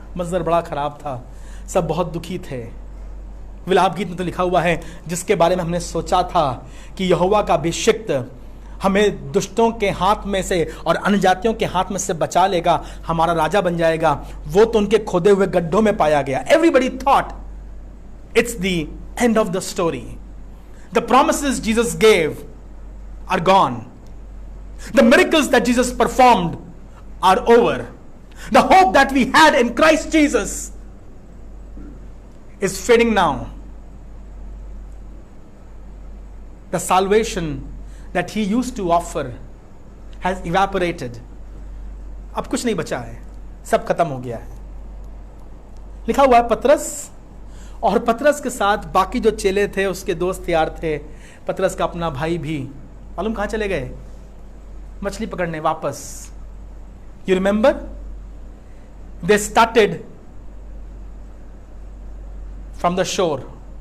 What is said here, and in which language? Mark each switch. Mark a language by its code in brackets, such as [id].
[hi] मंजर बड़ा खराब था, सब बहुत दुखी थे। विलाप गीत में तो लिखा हुआ है, जिसके बारे में हमने सोचा था कि यहोवा का अभिषिक्त हमें दुष्टों के हाथ में से और अन्य जातियों के हाथ में से बचा लेगा, हमारा राजा बन जाएगा, वो तो उनके खोदे हुए गड्ढों में पाया गया। [en] Everybody thought it's the end of the story. The promises Jesus gave are gone. The miracles that Jesus performed are over. The hope that we had in Christ Jesus is fading now. The salvation that he used to offer has evaporated. [hi] अब कुछ नहीं बचा है, सब खत्म हो गया है। लिखा हुआ है पतरस और पतरस के साथ बाकी जो चेले थे, उसके दोस्त यार थे, पतरस का अपना भाई भी, मालूम कहां चले गए? मछली पकड़ने वापस। [en] You remember, they started from the shore.